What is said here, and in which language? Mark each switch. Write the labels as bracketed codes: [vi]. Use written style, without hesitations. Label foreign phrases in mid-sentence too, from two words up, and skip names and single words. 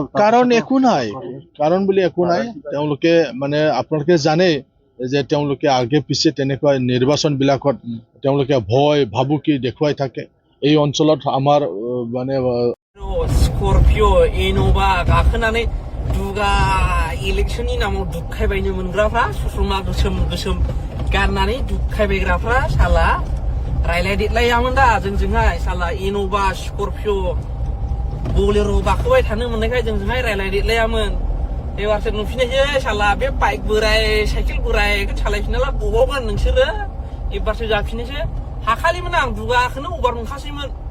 [as] কাৰণ একো নাই কাৰণ বুলি একো নাই তেওঁলোকে মানে আপোনালোকে জানে যে তেওঁলোকে আগে পিছে তেনেকুৱা নিৰ্বাচনবিলাকত তেওঁলোকে ভয় ভাবুকি দেখুৱাই থাকে এই অঞ্চলত আমাৰ মানে [brx] স্কৰপিঅ ইনোভা গাखोনাनै दुगा इलेक्शननि नामाव दुखायबायनो मोनग्राफ्रा सुसुमा गोसोम गाननानै दुखायबायग्राफ्रा साला रायलायदेरलायामोन दा जोंजोंहाय साला इनोभा स्करपिअ बोलेर' गाखोबाय थानो मोननायखाय जोंजोंहाय रायलायदेरलायामोन एबारसो नुफिननायसै साला बे बाइक बोराय साइकेल बोरायखौ सालायफिननाला बबावगोन नोंसोरो एबारसो जाफिननायसै हाखालिमोन आं दुगाखौनो अभार मोनखासैमोन